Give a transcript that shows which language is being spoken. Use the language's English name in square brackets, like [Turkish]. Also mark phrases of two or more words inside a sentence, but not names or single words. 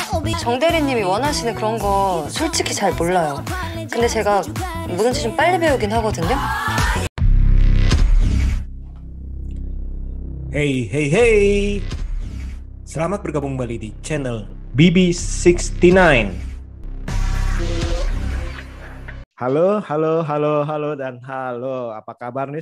[Korean] 정 대리님이 원하시는 그런 거 솔직히 잘 몰라요. 근데 제가 뭐든지 좀 빨리 배우긴 하거든요. [English] Hey, hey, hey. [Indonesian] Selamat bergabung kembali di channel BB69. Halo, dan halo. Apa kabar nih?